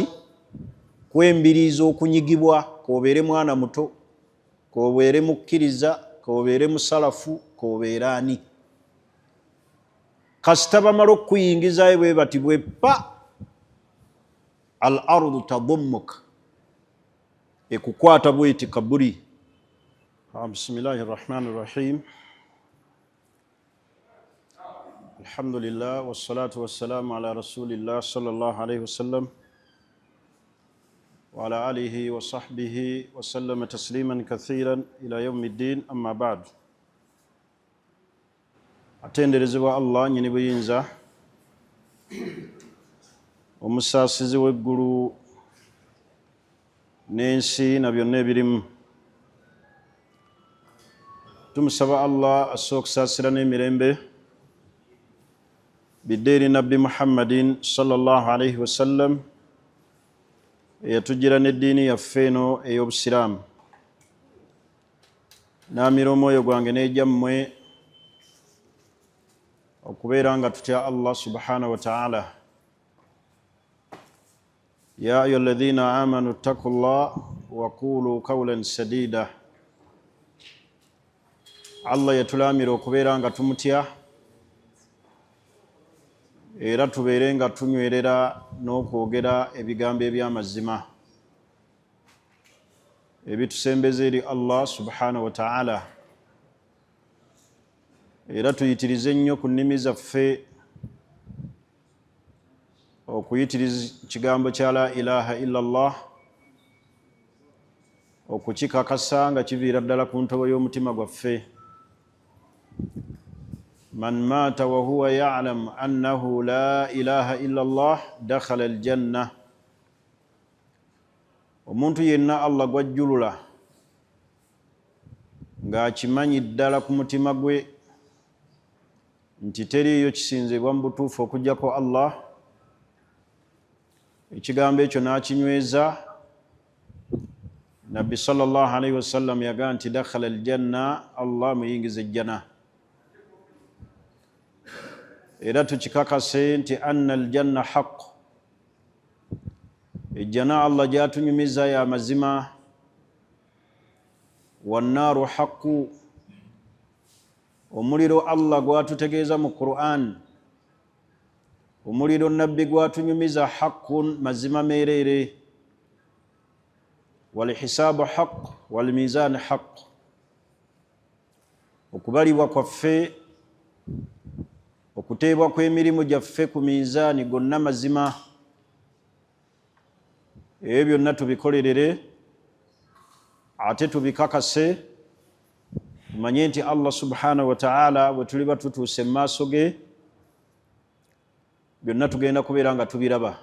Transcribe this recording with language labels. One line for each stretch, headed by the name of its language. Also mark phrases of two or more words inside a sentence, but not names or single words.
Ganda: Kwembiriiza okunyigibwa, k'obeere mwana muto, k'obeere mukkiriza, k'obeere musalafu, k'obeere ani. Kasita bamala okukuyingizayo bwe bati bwe pa,
Arabic: الأرض تضمك,
Ganda: ekukwata bweti kaburi.
Arabic: بسم الله الرحمن الرحيم الحمد لله والصلاة والسلام على رسول الله صلى الله عليه وسلم وعلى آله وصحبه وسلم تسليما كثيرا إلى يوم الدين أما بعد.
Ganda: Atenderezebwa Allah nyini buyinza, omusaasizi w'eggulu n'ensi na byonna ebirimu. Tumusaba Allah asse okusaasira n'emirembe biddeeri nabbi Muhammadin
Arabic: صلى الله عليه وسلم,
Ganda: eyatujjira n'eddiini yaffe eno ey'obusiraamu. Naamira omwoyo gwange n'egyammwe okubeera nga tutya Allah
Arabic: سبحانه وتعالى. يا أيها الذين آمنوا اتقوا الله وقولوا قولا سديدا.
Ganda: Allah yatulaamira okubeera nga tumutya era tubeere nga tunywerera n'okwogera ebigambo eby'amazima ebitusembeza eri Allah
Arabic: سبحانه وتعالى.
Ganda: Era tuyitirize nnyo ku nnimi zaffe okuyitiriza ekigambo kya
Arabic: لا إله إلا الله,
Ganda: okukikakasa nga kiviira ddala ku ntobo y'omutima gwaffe.
Arabic: من مات وهو يعلم أنه لا إله إلا الله دخل الجنة.
Ganda: Omuntu yenna Allah gwajjulula ng'akimanyi ddala ku mutima gwe nti teriiyo kisinzibwa mu butuufu okuggyako Allah, ekigambo ekyo n'akinyweza, Nabbi
Arabic: صلى الله عليه وسلم
Ganda: yagaa nti
Arabic: دخل الجنة,
Ganda: Allah muyingiza ejjana. Era tukikakase nti
Arabic: أن الجنة حق,
Ganda: ejjana Allah gyatunyumiza ya mazima,
Arabic: والنار حق,
Ganda: omuliro Allah gwatutegeeza mu Qur'an, omuliro nabbi gwatunyumiza haqqun, mazima meerere,
Arabic: والحساب حق والميزان حق,
Ganda: okubalibwa kwaffe, okuteebwa kw'emirimu gyaffe ku mizaani gonna mazima. Ebyo byonna tubikolerere ate tubikakase, tumanye nti Allah
Arabic: سبحانه وتعالى
Ganda: bwe tuliba tutuuse mu maaso ge, byonna tugenda kubeera nga tubiraba.